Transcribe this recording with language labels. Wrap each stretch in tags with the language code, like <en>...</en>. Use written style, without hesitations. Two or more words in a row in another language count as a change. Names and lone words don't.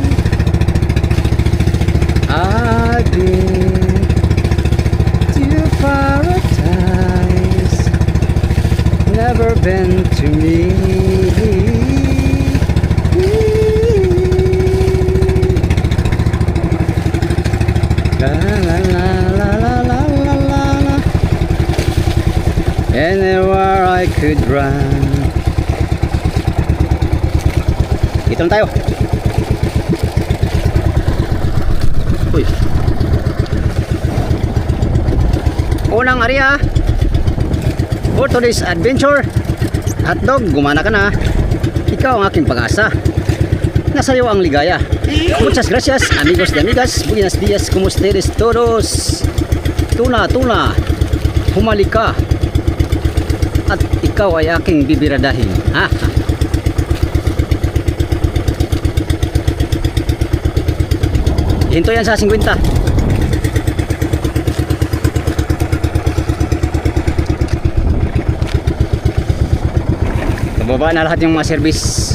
<en>I've been to paradise, never been to me. La la la la la la la la. Anywhere I could run.</en> <tl>Dito na tayo. Uy.</tl> <en>Unang area for today's adventure.</en> <tl>Hotdog, gumana ka na. Ikaw ang aking pag-asa. Nasa iyo ang ligaya.</tl> <es>Muchas gracias, amigos de amigas. Buenos días, como ustedes todos.</es> <tl>Tuna, tuna. Humalik ka. At ikaw ay aking bibiradahin. Ha? Hinto yan sa 50. Pababa na lahat yung mga service.</tl>